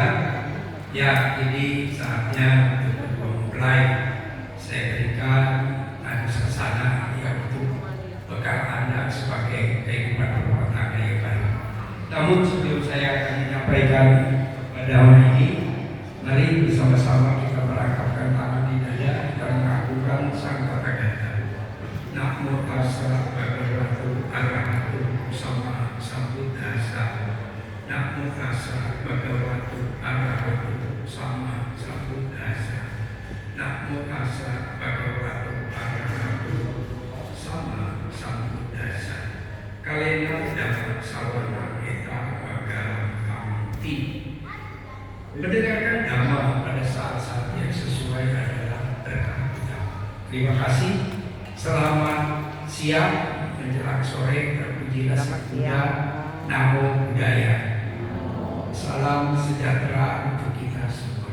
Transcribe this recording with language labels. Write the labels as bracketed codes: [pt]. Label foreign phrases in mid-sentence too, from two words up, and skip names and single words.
[id] Ya, ini saatnya untuk kedua mempelai saya berikan anusasana yang untuk bekal Anda sebagai kehidupan rumah tangga yang baru. Namun sebelum saya akan menyampaikan pada hari ini, mari bersama-sama kita merangkapkan tangan di dada dan mengakukan sang kata ganda. [pi] Namo tassa bhagavato arahato sama sambuddhassa. Namo tassa bhagavato arahato sama sambuddhassa. Namo tassa bhagavato arahato sama sambuddhassa. Kalena dapat sawana eta bagalam kamti. [id] Mendengarkan dhamma pada saat-saat yang sesuai adalah berkah kita. Terima kasih. Selamat siang menjelang sore. Terpujilah Sang Buddha. [pi] Namo Buddhaya. [id] Salam sejahtera untuk kita semua.